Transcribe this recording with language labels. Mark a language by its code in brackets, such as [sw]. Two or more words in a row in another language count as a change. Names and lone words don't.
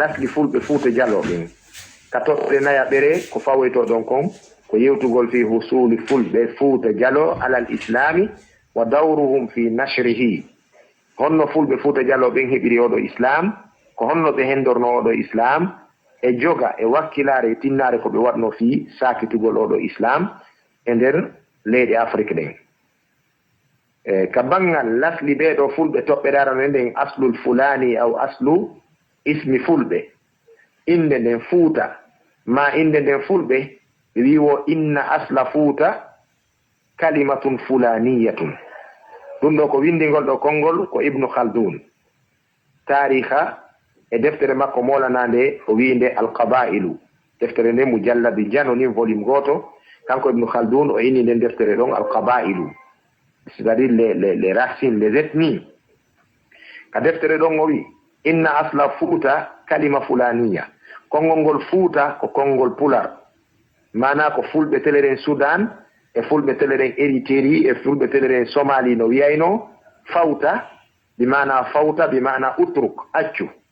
[ff] lasɗi fulɓe Fuuta Jallo ɓen ka toɓɓe naya ɓere ko fawoyto ɗon kon ko yewtugol [ar] في حصول [ff] fulɓe Fuuta Jallo [ar] على الإسلام ودورهم في نشره [ff] honno fulɓe Fuuta Jallo ɓen heɓiri oɗo islam ko honno ɓe hendorno oɗo islam e joga e wakkilare e tinnare ko ɓe waɗno fi sakitugol oɗo islam e nder leyɗe Afrique ɗen ka bangal lasli ɓeɗo fulɓe toɓɓe darano nden [ar] أصل الفلاني أو أصل اسم [ff] fulɓe inde nden Fuuta ma inde nden fulɓe ɓe wiwo [ar] إن أصل فوتا كلمة فلانية [ff] ɗum ɗo ko windigol ɗo konngol ko Ibnu Khaldun tariha e deftere makko molanande o wi nde alqabailu deftere nde mujalladi jano nin volume goto kanko Ibnu Khaldun o inni nden deftere ɗon alqabailu [fr] c'est-à-dire les racines les ethnies [ff] ka deftere ɗon o wi [ar] إن أصل فوتا كلمة فلانية [ff] konngol ngol Fuuta ko konngol pular mana ko fulɓe teleren Sudan e fulɓe teleren Eritrea e fulɓe teleren Somali no wiyayno fawta bi mana utruk accu